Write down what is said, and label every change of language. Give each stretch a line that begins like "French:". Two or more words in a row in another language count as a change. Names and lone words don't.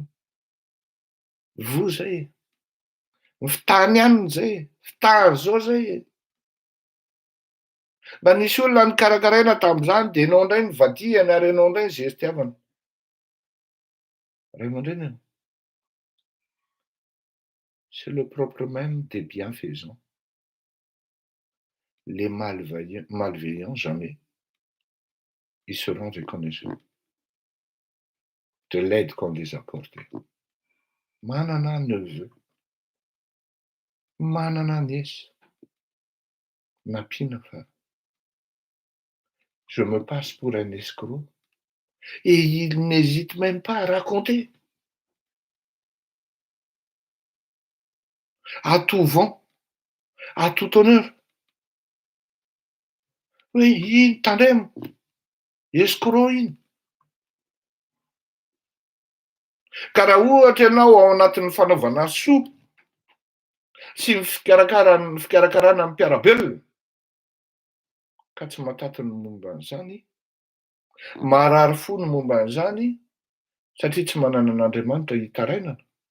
Malagasy: Vo zay, fitany ihany zay, fitany zao zay. Mba nisy olona nikarakaraina tamin'izany dia enao indray nivadihany ary enao indray zery fitiavana. Ray aman-dreny,
French: c'est le propre même des bienfaisants. Les malveillants, jamais, ils seront reconnaissants de l'aide qu'on les a apportée.
Malagasy: Manana neveu, manana nièce, napina fa.
French: Je me passe pour un escroc et il n'hésite même pas à raconter. À tout vent, à tout honneur. Oui,
Malagasy: iny tandremo, escroc iny. Ka raha ohatra ianao ao anatin'ny fanaovana soa sy ny fikarakarana ny mpiarabelona ka tsy matato ny momba an'izany, marary fo ny momba an'izany satria tsy manana an'Andriamanitra hitarainana,